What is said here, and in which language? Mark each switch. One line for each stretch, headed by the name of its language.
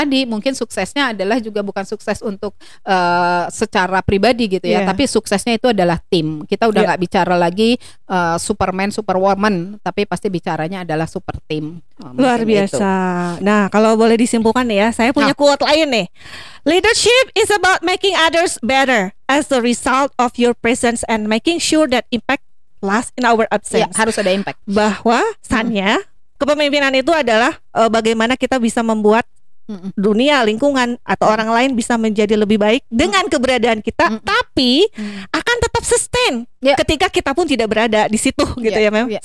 Indonesian: Tadi mungkin suksesnya adalah juga bukan sukses untuk secara pribadi gitu ya, tapi suksesnya itu adalah tim. Kita udah nggak bicara lagi Superman, Superwoman, tapi pasti bicaranya adalah super team. Luar biasa. Itu. Nah, kalau boleh disimpulkan nih ya, saya punya quote lain nih.
English: Leadership is about making others better as the result of your presence and making sure that impact lasts in our absence.
Indonesian: Ya, harus ada impact. Bahwasannya kepemimpinan itu adalah bagaimana kita bisa membuat dunia, lingkungan atau orang lain bisa menjadi lebih baik dengan keberadaan kita, tapi akan tetap sustain ketika kita pun tidak berada di situ gitu ya Mem.